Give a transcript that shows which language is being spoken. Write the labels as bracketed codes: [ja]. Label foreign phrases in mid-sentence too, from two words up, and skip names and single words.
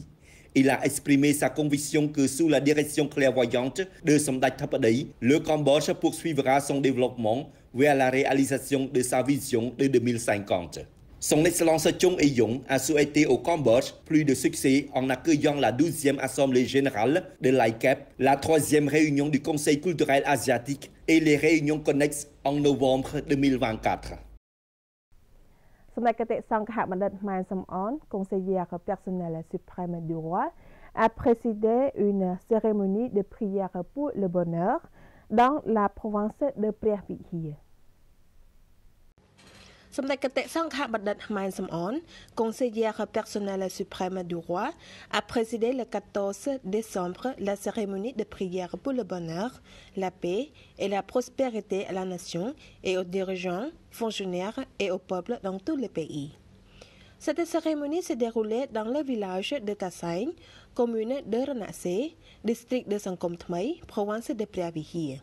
[fr] Il a exprimé sa conviction que sous la direction clairvoyante de Somdach Thappadey, le Cambodge poursuivra son développement vers la réalisation de sa vision de 2050. Son Excellence Chung Il-yong a souhaité au Cambodge plus de succès en accueillant la 12e Assemblée générale de l'ICAP, la 3e réunion du Conseil culturel asiatique et les réunions connexes en novembre 2024. សម្ដេចគតិសង្ឃបណ្ឌិត ម៉ែន សំអន conseillère personnelle suprême du roi, a présidé une cérémonie de prière pour le bonheur dans la province de Preah Vihear. សម្ដេចគតិសង្ឃបណ្ឌិត ម៉ែន សំអន conseillère personnelle suprême du roi, a présidé le 14 décembre la cérémonie de prière pour le bonheur, la paix et la prospérité à la nation et aux dirigeants, fonctionnaires et au peuple dans tout le pays. Cette cérémonie s'est déroulée dans le village de Tassaïn, commune de Renacé, district de Sangkom Thmei, province de Preah Vihear.